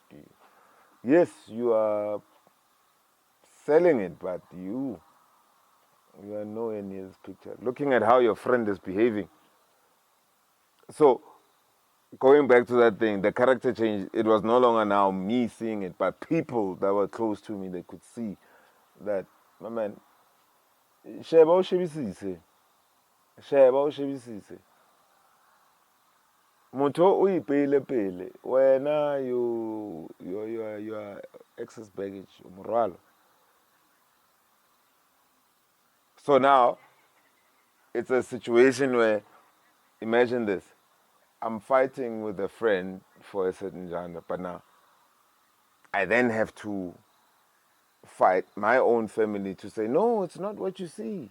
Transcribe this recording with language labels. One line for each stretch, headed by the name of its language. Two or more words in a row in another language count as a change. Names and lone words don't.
English: Yes, you are selling it, but you are nowhere near this picture. Looking at how your friend is behaving. So going back to that thing, the character change, it was no longer now me seeing it, but people that were close to me, they could see that, my man,
Southern Sotho: sheba o shebisise. Sheba o shebisise. Motho o ipeile pele.
English: Wena you are excess baggage, moralo. So now it's a situation where, imagine this. I'm fighting with a friend for a certain genre, but now I then have to fight my own family to say, no, it's not what you see.